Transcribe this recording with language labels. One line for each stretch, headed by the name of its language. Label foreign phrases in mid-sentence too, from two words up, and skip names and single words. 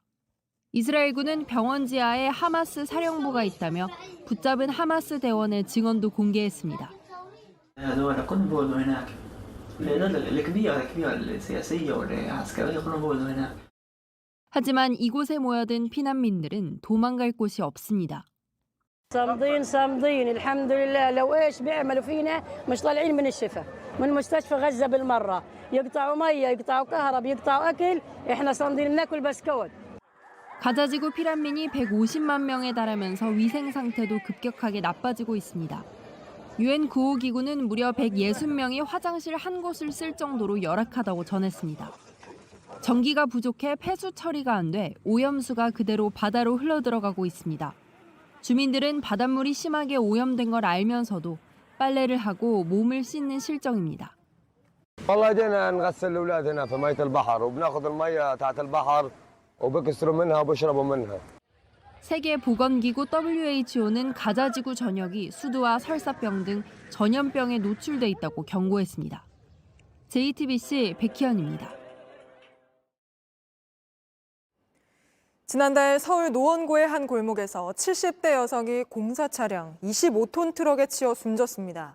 Korean: 이스라엘군은 병원 지하에 하마스 사령부가 있다며 붙잡은 하마스 대원의 증언도 공개했습니다. 하지만 이곳에 모여든 피난민들은 도망갈 곳이 없습니다.
Arabic: صامدين الحمد لله لو ايش بيعملوا فينا مش طالعين من الشفا من مستشفى غزة بالمرة يقطعوا مية يقطعوا كهرب يقطعوا أكل إحنا صامدين بناكل بسكوت.
Korean: 가자지구 피난민이 150만 명에 달하면서 위생 상태도 급격하게 나빠지고 있습니다. 유엔 구호기구는 무려 160명이 화장실 한 곳을 쓸 정도로 열악하다고 전했습니다. 전기가 부족해 폐수 처리가 안 돼 오염수가 그대로 바다로 흘러들어가고 있습니다. 주민들은 바닷물이 심하게 오염된 걸 알면서도 빨래를 하고 몸을 씻는 실정입니다.
Arabic: والله جينا نغسل الاولاد هنا في ميه البحر وبناخذ الميه تحت البحر وبكسروا منها وبشربوا منها.
Korean: 세계 보건기구 WHO는 가자지구 전역이 수두와 설사병 등 전염병에 노출돼 있다고 경고했습니다. JTBC 백희연입니다. 지난달 서울 노원구의 한 골목에서 70대 여성이 공사 차량 25톤 트럭에 치여 숨졌습니다.